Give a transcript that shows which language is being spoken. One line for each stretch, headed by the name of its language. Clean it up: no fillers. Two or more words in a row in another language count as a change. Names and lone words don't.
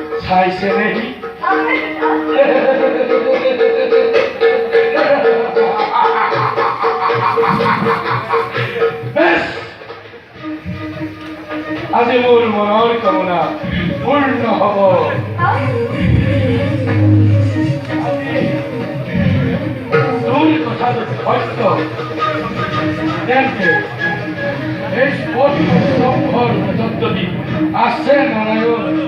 Assamese: খাইছে নেই আপনি বেশ আজি মোৰ মনৰ কামনা পূৰ্ণ হব তোৰ কথাটো সত্য তেন্তে এই স্তম্ভৰ মাজত যদি আছে নাৰায়ণ